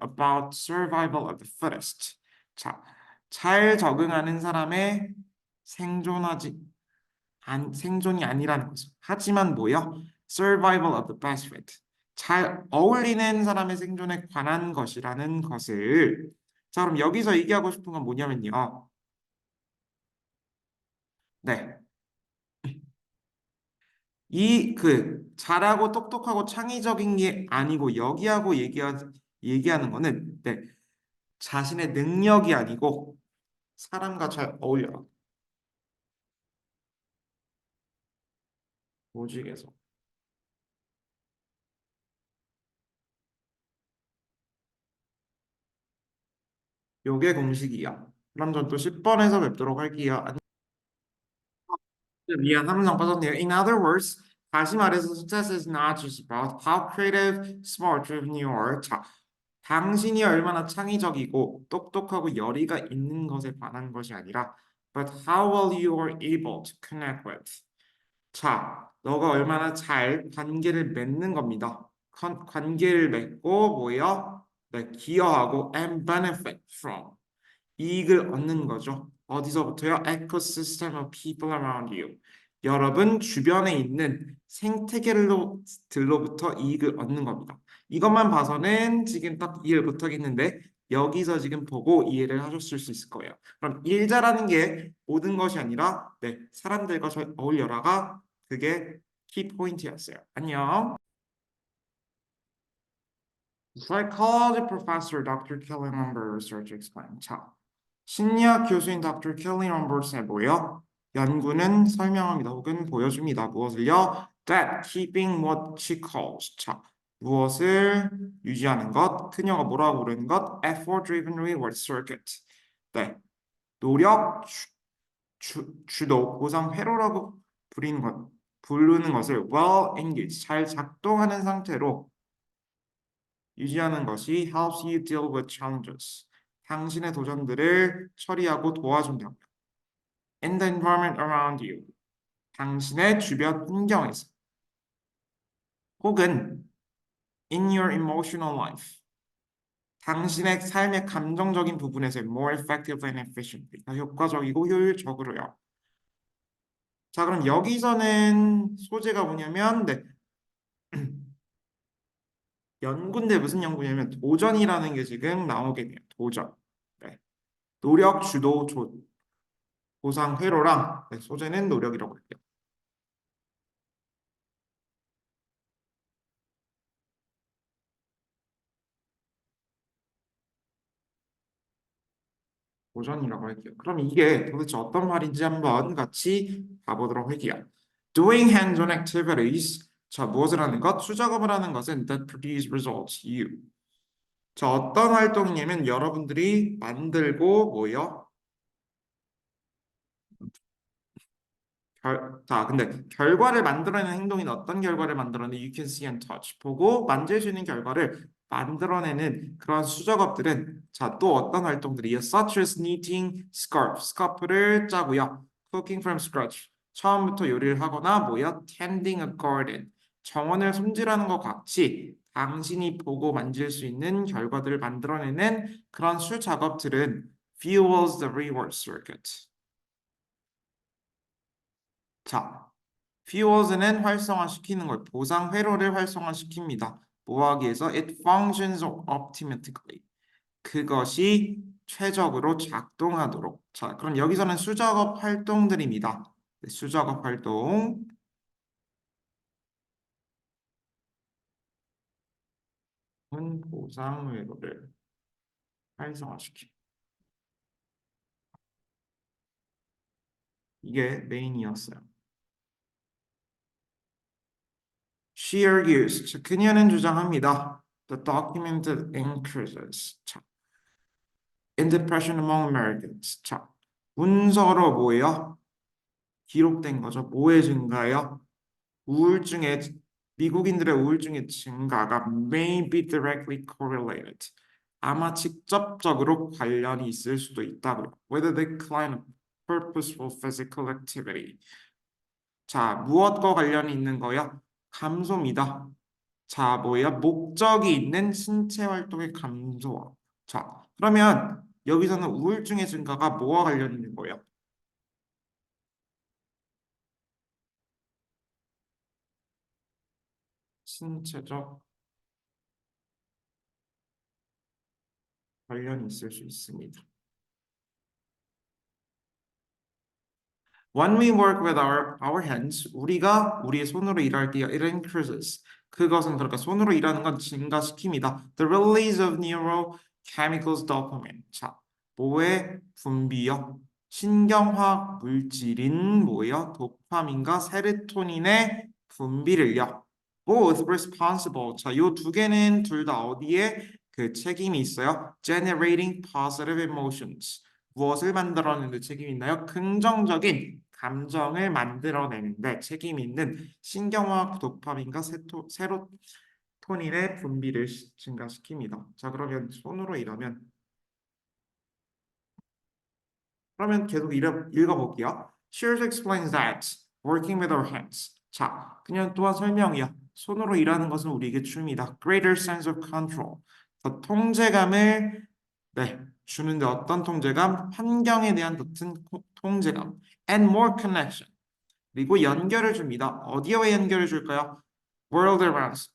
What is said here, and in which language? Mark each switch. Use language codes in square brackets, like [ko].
[en] About survival of the fittest. [ko] 자, 잘 적응하는 사람의 생존하지 생존이 아니라는 거죠. 하지만 뭐요? [en] Survival of the best fit. [ko] 잘 어울리는 사람의 생존에 관한 것이라는 것을 자, 그럼 여기서 얘기하고 싶은 건 뭐냐면요. 네. 이 잘하고 똑똑하고 창의적인 게 아니고 여기하고 얘기하는 거는 네. 자신의 능력이 아니고 사람과 잘 어울려라. 조직에서. 요게 공식이야. 그럼 전 또 10번에서 뵙도록 할게요. 미안, 한 문장 빠졌네요. [en] In other words, [ko] 다시 말해서 [en] success is not just about how creative, smart, driven you are. [ko] 자, 당신이 얼마나 창의적이고 똑똑하고 열의가 있는 것에 관한 것이 아니라 [en] but how well you are able to connect with. [ko] 자, 너가 얼마나 잘 관계를 맺는 겁니다. 관계를 맺고 뭐야? 네, 기여하고 [en] and benefit from. [ko] 이익을 얻는 거죠. 어디서부터요? [en] Ecosystem of people around you. [ko] 여러분 주변에 있는 생태계들로부터 이익을 얻는 겁니다. 이것만 봐서는 지금 딱 이해를 못하겠는데 여기서 지금 보고 이해를 하셨을 수 있을 거예요. 그럼 일 잘하는 게 모든 것이 아니라 네, 사람들과 잘 어울려라가 그게 키 포인트였어요. 안녕. [en] Psychology professor Dr. Kelly Lumber research explained. [ko] 자, 심리학 교수인 Dr. Kelly Lumber의 뭐요? 연구는 설명합니다. 혹은 보여줍니다. 무엇을요? [en] That keeping what she calls. [ko] 자, 무엇을 유지하는 것? 그녀가 뭐라고 부르는 것? [en] Effort-driven reward circuit. [ko] 네, 노력 주도 보상 회로라고 부르는 것을 [en] well engaged, [ko] 잘 작동하는 상태로 유지하는 것이 [en] helps you deal with challenges. [ko] 당신의 도전들을 처리하고 도와준다. [en] In the environment around you. [ko] 당신의 주변 환경에서. 혹은 [en] in your emotional life. [ko] 당신의 삶의 감정적인 부분에서 [en] more effective and efficiently. [ko] 더 효과적이고 효율적으로요. 자, 그럼 여기서는 소재가 뭐냐면 네. 연구인데 무슨 연구냐면 도전이라는 게 지금 나오게 돼요. 도전. 네. 노력 주도 보상 회로랑 네, 소재는 노력이라고 할게요. 도전이라고 할게요. 그럼 이게 도대체 어떤 말인지 한번 같이 봐보도록 할게요. [en] Doing hands-on activities [ko] 자, 무엇을 하는 것? 수작업을 하는 것은 [en] that produce results, you. [ko] 자, 어떤 활동이냐면 여러분들이 만들고 뭐요? 자, 근데 결과를 만들어내는 행동인 어떤 결과를 만들어내는 [en] you can see and touch. [ko] 보고 만질 수 있는 결과를 만들어내는 그런 수작업들은 자, 또 어떤 활동들이요? [en] Such as knitting, scarf, [ko] 스카프를 짜고요. [en] Cooking from scratch. [ko] 처음부터 요리를 하거나 뭐야? [en] Tending a garden. [ko] 정원을 손질하는 것 같이 당신이 보고 만질 수 있는 결과들을 만들어내는 그런 수작업들은 [en] fuels the reward circuit. [ko] 자, fuels는 활성화시키는 걸 보상 회로를 활성화시킵니다. 뭐 하기 위해서? It functions optimally. 그것이 최적으로 작동하도록. 자, 그럼 여기서는 수작업 활동들입니다. 네, 수작업 활동. 은 보상 회로를 활성화시킵니다. 이게 메인이었어요. [en] She argues. [ko] 자, 그녀는 주장합니다. [en] The document increases. 자, in depression among Americans. [ko] 자, 문서로 뭐예요? 기록된 거죠. 뭐의 증가요? 우울증의 미국인들의 우울증의 증가가 may be directly correlated. 아마 직접적으로 관련이 있을 수도 있다고요. [en] With the decline of purposeful physical activity. [ko] 자, 무엇과 관련이 있는 거야? 감소입니다. 자, 뭐야? 목적이 있는 신체 활동의 감소와. 자, 그러면 여기서는 우울증의 증가가 뭐와 관련 있는 거예요? 신체적 관련이 있을 수 있습니다. [en] When we work with our hands, [ko] 우리가 우리의 손으로 일할 때 [en] it increases. [ko] 그것은 그러니까 손으로 일하는 건 증가시킵니다. [en] The release of neurochemicals dopamine. [ko] 자, 뭐의 분비요? 신경화학 물질인 뭐예요? 도파민과 세로토닌의 분비를요. [en] Both responsible. [ko] 자, 요 두 개는 둘 다 어디에 그 책임이 있어요? [en] Generating positive emotions. [ko] 무엇을 만들어내는 책임이 있나요? 긍정적인 감정을 만들어내는데 책임이 있는 신경화학 도파민과 세로토닌의 분비를 증가시킵니다. 자, 그러면 손으로 일하면 그러면 계속 읽어볼게요. [en] She also explains that working with our hands. [ko] 자, 그냥 또한 설명이요. 손으로 일하는 것은 우리에게 줍니다. [en] Greater sense of control. [ko] 더 통제감을 네, 주는데 어떤 통제감? 환경에 대한 같은 통제감. [en] And more connection. [ko] 그리고 연결을 줍니다. 어디와 연결을 줄까요? [en] World around us.